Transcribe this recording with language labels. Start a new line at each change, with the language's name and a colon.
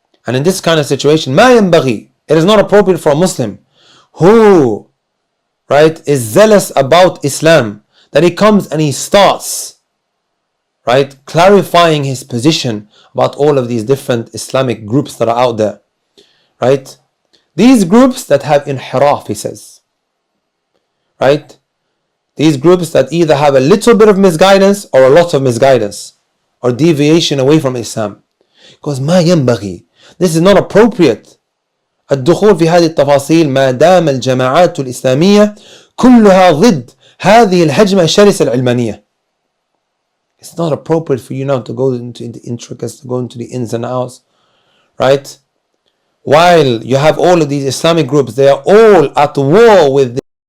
English: And in this kind of situation,
Arabic: ما ينبغي,
English: it is not appropriate for a Muslim who, right, is zealous about Islam, that he comes and he starts, right, clarifying his position about all of these different Islamic groups that are out there, right? These groups that have inhiraf, he says, right? These groups that either have a little bit of misguidance or a lot of misguidance or deviation away from Islam. Because
Arabic: ما ينبغي,
English: this is not appropriate.
Arabic: الدخول في هذه التفاصيل ما دام الجماعات الإسلامية كلها ضد هذه الهجمة الشرسة العلمانية.
English: It's not appropriate for you now to go into the intricacies, to go into the ins and outs, right? While you have all of these Islamic groups, they are all at war with